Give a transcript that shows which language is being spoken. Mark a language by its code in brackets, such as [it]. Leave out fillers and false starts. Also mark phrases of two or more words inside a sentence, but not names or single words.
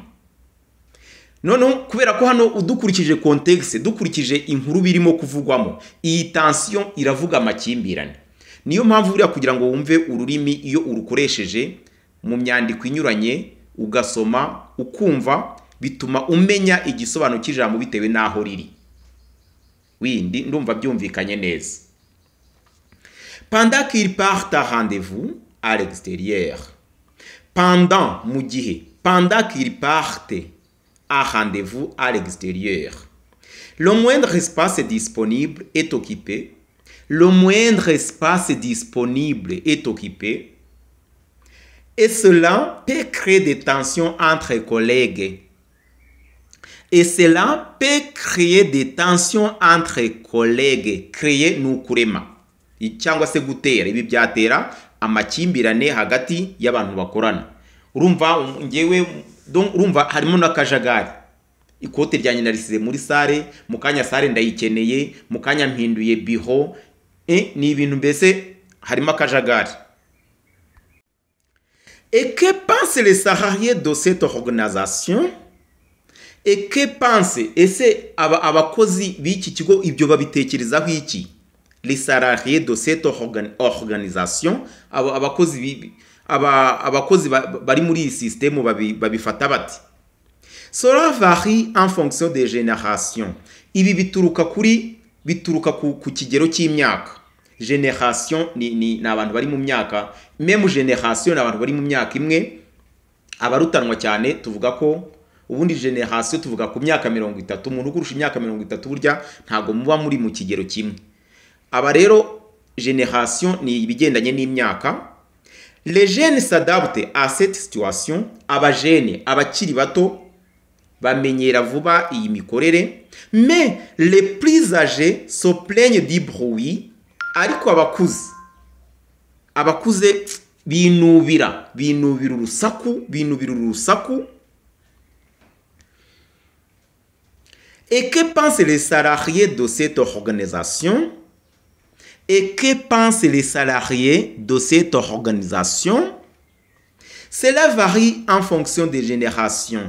[rw] Noneho kubera ko hano udukurikije contexte, dukurikije inkuru birimo kuvugwamo, iyi tension iravuga amakimbirane. Niyo mpamvu buriya kugira ngo wumve ururimi iyo urukoresheje mu myandiko inyuranye ugasoma ukumva, bituma umenya igisobanuro cy'ijambo bitewe n'aho riri. Windi ndumva byumvikanye neza. [fr] Pendant qu'il part à rendez-vous à l'extérieur. [rw] Pendant mu gihe, [fr] pendant qu'il parte à rendez-vous à l'extérieur. Le moindre espace disponible est occupé. Le moindre espace disponible est occupé. Et cela peut créer des tensions entre collègues. Et cela peut créer des tensions entre collègues. [rw] Créer ni ukurema cyangwa se gutera. Ibi byatera amakimbirane hagati y'abantu bakorana. Urumva ngewe urumva harimo n'akajagari. Ikote ryanjye narisize muri sare, mukanya sare ndayikeneye, mukanya mpinduye biho. Ni ibintu mbese harimo akajagari. [fr] Et que pensent les salariés de cette organisation? Et que pensent, [rw] ese abakozi b'iki kigo ibyo babitekerezaho iki? [fr] Les salariés de cette organisation, [rw] abakozi bari muri iyi système babifata bati? [fr] Cela varie en fonction des générations. [rw] Ibi bituruka ku kigero cy'imyaka. Génération ni abantu bari mu myaka, [fr] même génération [rw] ni abantu bari mu myaka imwe. Abarutanwa cyane tuvuga ko ubundi génération tuvuga ku myaka 30. Umuntu kurusha imyaka 30 burya ntago muba muri mu kigero kimwe. Aba rero génération ni ibigendanye n'imyaka. [fr] Les jeunes s'adaptent à cette situation. [rw] Abajene, abakiri bato bamenyera vuba iyi mikorere. [fr] Mais les plus âgés se plaignent du bruit. [rw] Ariko abakuze binubira urusaku. [fr] Et que pensent les salariés de cette organisation? Et que pensent les salariés de cette organisation? Cela varie en fonction des générations.